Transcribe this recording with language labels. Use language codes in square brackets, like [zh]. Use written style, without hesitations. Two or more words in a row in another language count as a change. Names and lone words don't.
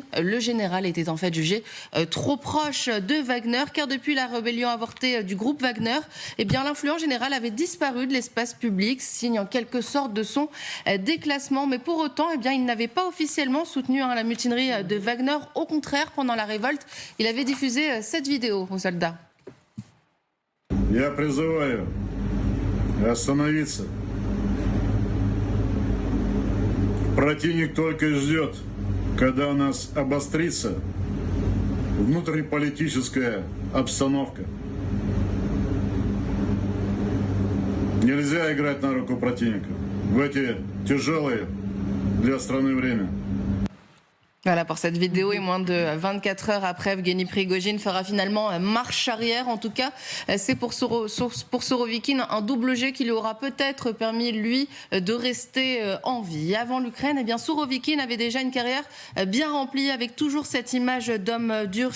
[fr] Le général était en fait jugé trop proche de Wagner, car depuis la rébellion avortée du groupe Wagner, l'influent général avait disparu de l'espace public, signe en quelque sorte de son déclassement. Mais pour autant, il n'avait pas officiellement soutenu la mutinerie de Wagner. Au contraire, pendant la révolte, il avait diffusé cette vidéo aux soldats. [ru] Я призываю остановиться. Противник только ждет, когда у нас обострится внутриполитическая обстановка. Нельзя играть на руку противника в эти тяжелые для страны время. [fr] Voilà pour cette vidéo, et moins de 24 heures après, Evgeny Prigojine fera finalement marche arrière. En tout cas, c'est pour Sourovikine un double jet qui lui aura peut-être permis, lui, de rester en vie. Avant l'Ukraine, Sourovikine avait déjà une carrière bien remplie, avec toujours cette image d'homme dur.